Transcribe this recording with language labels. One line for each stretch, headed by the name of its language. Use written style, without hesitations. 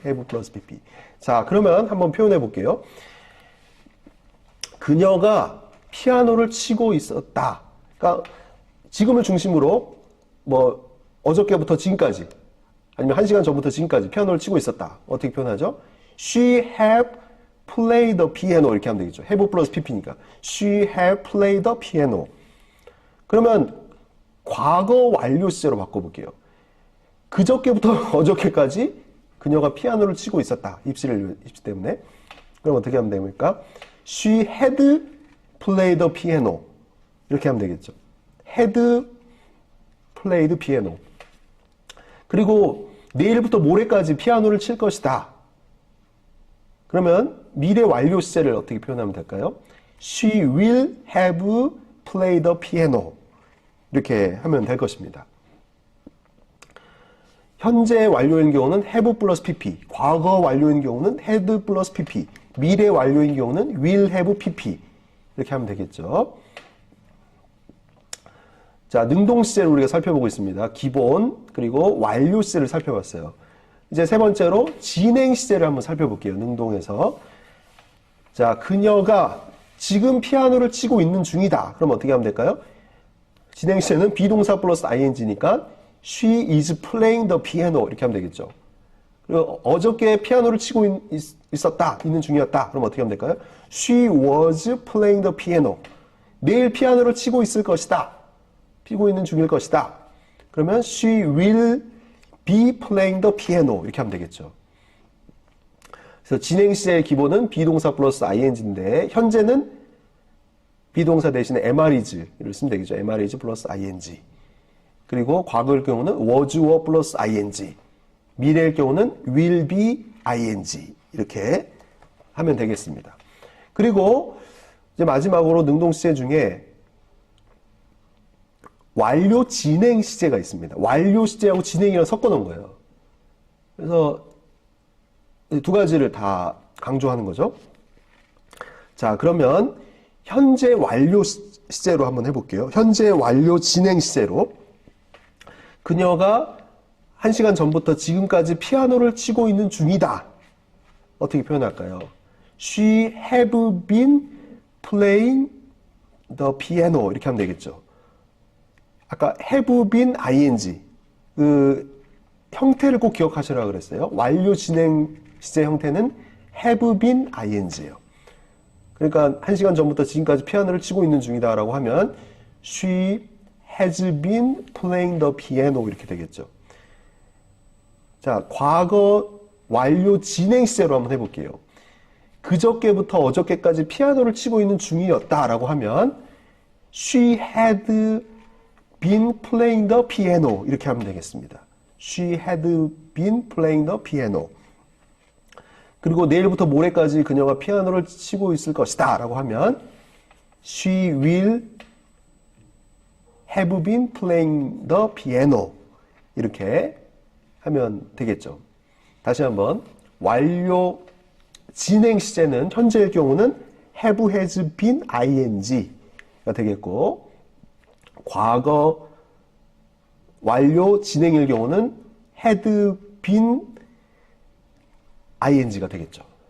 English: have 플러스 pp.
Korean: 자, 그러면 한번 표현해 볼게요. 그녀가 피아노를 치고 있었다. 그러니까 지금을 중심으로 뭐 어저께부터 지금까지 아니면 1시간 전부터 지금까지 피아노를 치고 있었다. 어떻게 표현하죠?
English: She have played the piano
Korean: 이렇게 하면 되겠죠. have 플러스 pp니까.
English: She have played the piano.
Korean: 그러면 과거 완료 시제로 바꿔볼게요. 그저께부터 어저께까지 그녀가 피아노를 치고 있었다. 입시 때문에. 그럼 어떻게 하면 됩니까?
English: She had played the piano.
Korean: 이렇게 하면 되겠죠.
English: had played piano.
Korean: 그리고 내일부터 모레까지 피아노를 칠 것이다. 그러면 미래 완료 시제를 어떻게 표현하면 될까요?
English: She will have played the piano.
Korean: 이렇게 하면 될 것입니다. 현재 완료인 경우는 have 플러스 pp, 과거 완료인 경우는 had 플러스 pp, 미래 완료인 경우는 will have pp. 이렇게 하면 되겠죠. 자, 능동 시제를 우리가 살펴보고 있습니다. 기본 그리고 완료 시제를 살펴봤어요. 이제 세 번째로 진행 시제를 한번 살펴볼게요. 능동에서. 자, 그녀가 지금 피아노를 치고 있는 중이다. 그럼 어떻게 하면 될까요? 진행 시제는 비동사 플러스 ing니까
English: she is playing the piano
Korean: 이렇게 하면 되겠죠. 그리고 어저께 피아노를 치고 있었다. 있는 중이었다. 그럼 어떻게 하면 될까요?
English: She was playing the piano.
Korean: 내일 피아노를 치고 있을 것이다. 치고 있는 중일 것이다. 그러면
English: she will be playing the piano
Korean: 이렇게 하면 되겠죠. 그래서 진행 시제의 기본은 비동사 플러스 ing인데 현재는 비동사 대신에 MRIs를 쓰면 되겠죠. MRIs 플러스 ing. 그리고 과거일 경우는 was, were 플러스 ing. 미래일 경우는 will be ing. 이렇게 하면 되겠습니다. 그리고 이제 마지막으로 능동 시제 중에 완료 진행 시제가 있습니다. 완료 시제하고 진행이랑 섞어 놓은 거예요. 그래서 두 가지를 다 강조하는 거죠. 자, 그러면 현재 완료 시제로 한번 해볼게요. 현재 완료 진행 시제로 그녀가 1시간 전부터 지금까지 피아노를 치고 있는 중이다. 어떻게 표현할까요?
English: She have been playing the piano
Korean: 이렇게 하면 되겠죠. 아까 have been ing 그 형태를 꼭 기억하시라고 그랬어요. 완료 진행 시제 형태는 have been ing예요. 그러니까 1시간 전부터 지금까지 피아노를 치고 있는 중이다라고 하면
English: she has been playing the piano
Korean: 이렇게 되겠죠. 자, 과거 완료 진행 시제로 한번 해볼게요. 그저께부터 어저께까지 피아노를 치고 있는 중이었다라고 하면
English: she had been playing the piano
Korean: 이렇게 하면 되겠습니다.
English: She had been playing the piano.
Korean: 그리고 내일부터 모레까지 그녀가 피아노를 치고 있을 것이다 라고 하면
English: She will have been playing the piano.
Korean: 이렇게 하면 되겠죠. 다시 한번 완료 진행 시제는 현재의 경우는 have has been ing가 되겠고 과거 완료 진행일 경우는 had been ing가 되겠죠.